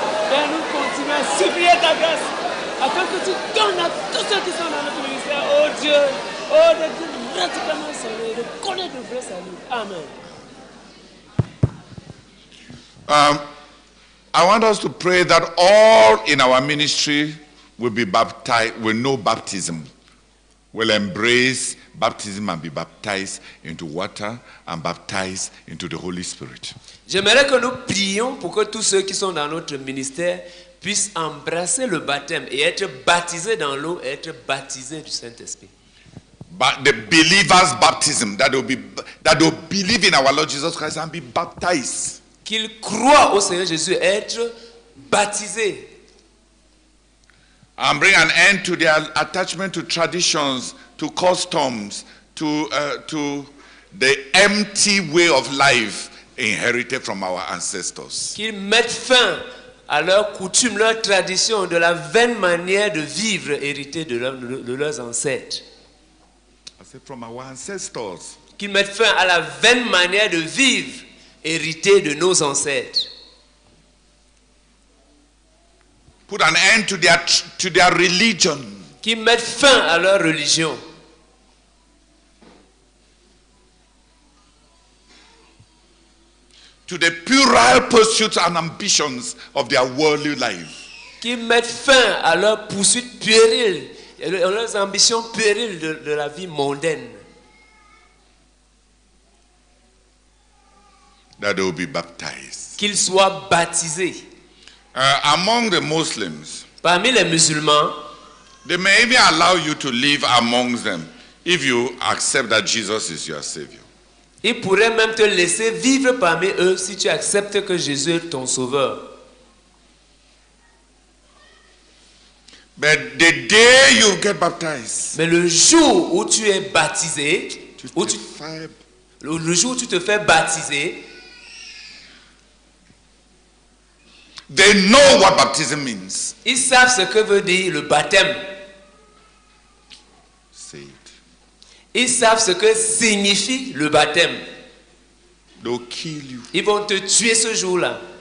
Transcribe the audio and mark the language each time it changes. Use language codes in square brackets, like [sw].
[fr] Père, nous continuons à supplier ta grâce afin que tu donnes à tous ceux qui sont dans notre ministère, oh Dieu, oh de Dieu radicalement sauver, de connaître le vrai salut. Amen. [en] I want us to pray that all in our ministry will be baptized, will know baptism, will embrace baptism and be baptized into water and baptized into the Holy Spirit. [fr] J'aimerais que nous prions pour que tous ceux qui sont dans notre ministère puissent embrasser le baptême et être baptisés dans l'eau et être baptisés du Saint-Esprit. [en] But the believer's baptism, that they'll believe in our Lord Jesus Christ and be baptized. [fr] Qu'ils croient au Seigneur Jésus et être baptisés. [en] And bring an end to their attachment to traditions, to customs, to the empty way of life inherited from our ancestors. [fr] Qu'ils mettent fin à leurs coutumes, leurs traditions, de la vaine manière de vivre héritée de leurs ancêtres. [en] I said from our ancestors. [fr] Qu'ils mettent fin à la vaine manière de vivre héritée de nos ancêtres. [en] Put an end to their religion. [fr] Qu'ils mettent fin à leur religion. [en] To the puerile pursuits and ambitions of their worldly life. [fr] Qu'ils mettent fin à leurs poursuites puériles, à leurs ambitions puériles de la vie mondaine. [en] That they will be baptized. [fr] Qu'ils soient baptisés. [en] Among the Muslims, [fr] Parmi les musulmans, [en] they may even allow you to live amongst them if you accept that Jesus is your Savior. [fr] ils pourraient même te laisser vivre parmi eux si tu acceptes que Jésus est ton sauveur. [en] But the day you get baptized, [fr] Mais le jour où tu es baptisé, où tu Le jour où tu te fais baptiser, [en] they know what baptism means. [fr] ils savent ce que veut dire le baptême. [en] Say it. [fr] Ils savent ce que signifie le baptême. [en] They'll kill you. [fr] Ils vont te tuer ce jour-là.